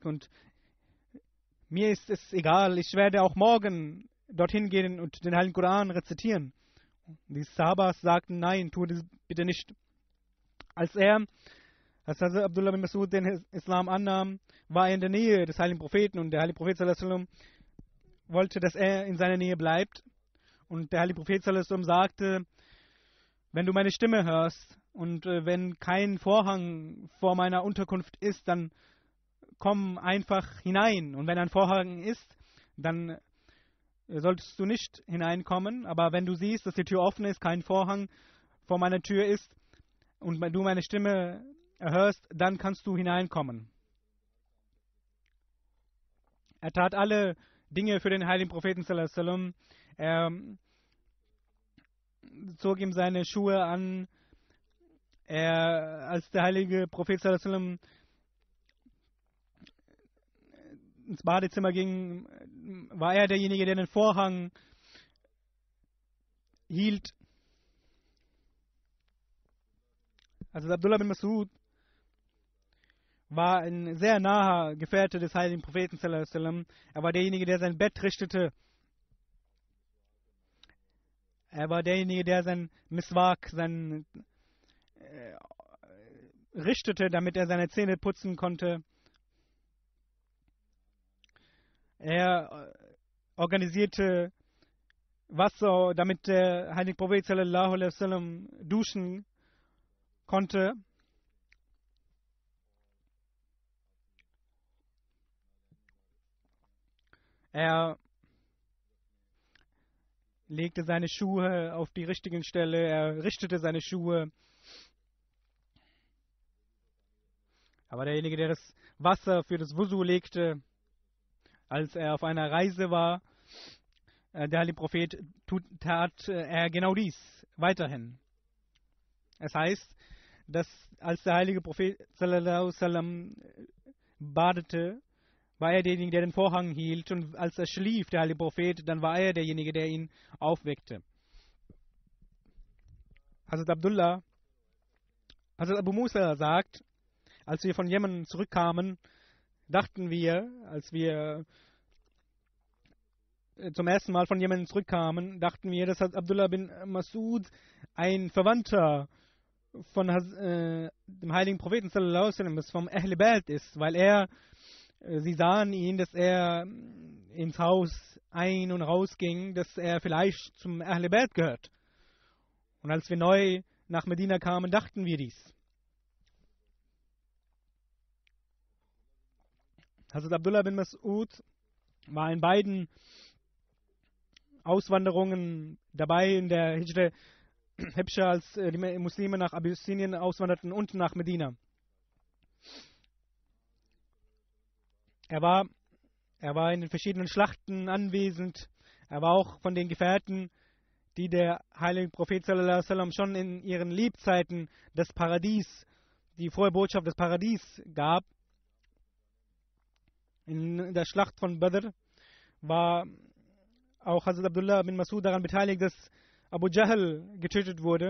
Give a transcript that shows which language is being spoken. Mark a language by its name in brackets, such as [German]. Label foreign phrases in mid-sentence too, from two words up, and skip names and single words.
[German] Und mir ist es egal, ich werde auch morgen dorthin gehen und den heiligen Koran rezitieren. Die Sahabas sagten, nein, tu das bitte nicht. Als Hazrat Abdullah bin Masud den Islam annahm, war er in der Nähe des heiligen Propheten, und der heilige Prophet [Arabic] صلى الله عليه وسلم [German] wollte, dass er in seiner Nähe bleibt. Und der heilige Prophet [Arabic] صلى الله عليه وسلم [German] sagte, wenn du meine Stimme hörst und wenn kein Vorhang vor meiner Unterkunft ist, dann komm einfach hinein. Und wenn ein Vorhang ist, dann solltest du nicht hineinkommen. Aber wenn du siehst, dass die Tür offen ist, kein Vorhang vor meiner Tür ist und du meine Stimme hörst, dann kannst du hineinkommen. Er tat alle Dinge für den heiligen Propheten [Arabic] صلى الله عليه وسلم. [German] Er zog ihm seine Schuhe an. Als der heilige Prophet [Arabic] صلى الله عليه وسلم [German] ins Badezimmer ging, war er derjenige, der den Vorhang hielt. Also Abdullah bin Masud war ein sehr naher Gefährte des heiligen Propheten [Arabic] صلى الله عليه وسلم. [German] Er war derjenige, der sein Bett richtete. Er war derjenige, der sein Miswak, richtete, damit er seine Zähne putzen konnte. Er organisierte Wasser, damit der heilige Prophet [Arabic] صلى الله عليه وسلم [German] duschen konnte. Er legte seine Schuhe auf die richtigen Stelle, er richtete seine Schuhe. Aber derjenige, der das Wasser für das Wusu legte, als er auf einer Reise war, der heilige Prophet tat er genau dies weiterhin. Es heißt, dass als der heilige Prophet [Arabic] صلى الله عليه وسلم [German] badete, war er derjenige, der den Vorhang hielt, und als er schlief, der heilige Prophet, dann war er derjenige, der ihn aufweckte. Hazrat Abu Musa sagt, als wir von Jemen zurückkamen, dachten wir, als wir zum ersten Mal von Jemen zurückkamen, dachten wir, dass Abdullah bin Masud ein Verwandter von dem heiligen Propheten [Arabic] صلى الله عليه وسلم [German] ist, vom [Arabic] أهل بيت [German] ist, weil sie sahen ihn, dass er ins Haus ein- und rausging, dass er vielleicht zum [Arabic] أهل بيت [German] gehört. Und als wir neu nach Medina kamen, dachten wir dies. Hazrat Abdullah bin Masud war in beiden Auswanderungen dabei, in der [Arabic] هجرة حبشة, [German] als die Muslime nach Abyssinien auswanderten und nach Medina. Er war in den verschiedenen Schlachten anwesend. Er war auch von den Gefährten, die der heilige Prophet sallallahu alaihi wasallam schon in ihren Lebzeiten das Paradies, die frohe Botschaft des Paradies gab. In der Schlacht von Badr war auch Hazrat Abdullah bin Masud daran beteiligt, dass Abu Jahl getötet wurde.